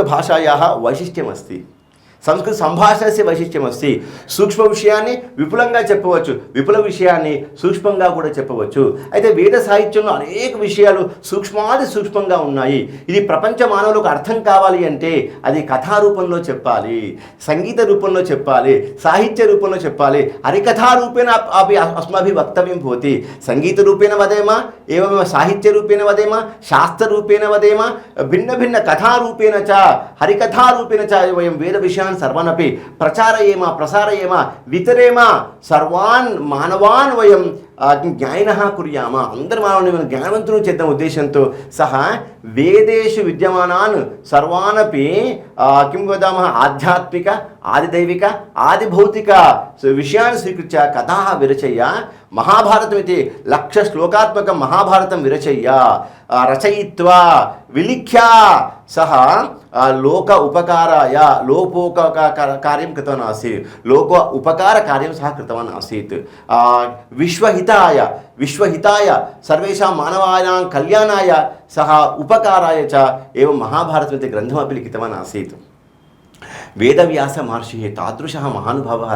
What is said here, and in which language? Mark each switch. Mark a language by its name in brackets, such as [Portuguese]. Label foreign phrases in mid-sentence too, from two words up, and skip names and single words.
[Sanskrit] భాషాయాः వైశిష్ట్యమస్తి సంస్కృత సంభాషణస్య వైశిష్ట్యమస్తి [Telugu] సూక్ష్మ విషయాన్ని విపులంగా చెప్పవచ్చు విపుల విషయాన్ని సూక్ష్మంగా కూడా చెప్పవచ్చు అయితే వేద సాహిత్యంలో అనేక విషయాలు సూక్ష్మాది సూక్ష్మంగా ఉన్నాయి ఇది ప్రపంచ మానవులకు అర్థం కావాలి అంటే అది కథారూపంలో చెప్పాలి సంగీత రూపంలో చెప్పాలి సాహిత్య రూపంలో చెప్పాలి [Sanskrit] హరికథా రూపేణ అవి అస్మాభిः వక్తవ్యం భవతి సంగీత రూపేణ వదేమ ఏవమేవ సాహిత్య రూపేణ వదేమ శాస్త్ర రూపేణ వదేమ భిన్న భిన్న కథా రూపేణ చ హరికథా రూపేణ చ వయం వేద విషయాన్ని विषयान् सर्वान् अपि प्रचारयेम प्रसारयेम वितरेम सर्वान् मानवान् वयं ज्ञानिनः कुर्याम అందరు [Telugu] మానవుని జ్ఞానవంతులు చేద్దాం ఉద్దేశంతో [Sanskrit] సహా వేదేషు విద్యమానాన్ సర్వానపి కిం వదామः ఆధ్యాత్మిక ఆదిదైవిక ఆదిభౌతిక విషయాన్ని స్వీకృత్య కథా విరచయ్య మహాభారతమితి 1,00,000 శ్లోకాత్మకం మహాభారతం విరచయ్య రచయిత్వా విలిఖ్య సహ లోక ఉపకారాయ లోకోపకార్యం कृतवान् आसीत् लोक उपकार कार्यं सः कृतवान् आसीत् विश्वहिताय सर्वेषां मानवानां कल्याणाय सः उपकाराय च एवं महाभारतमिति ग्रन्थमपि लिखितवान् आसीत् वेदव्यास महर्षिः तादृशः महानुभावः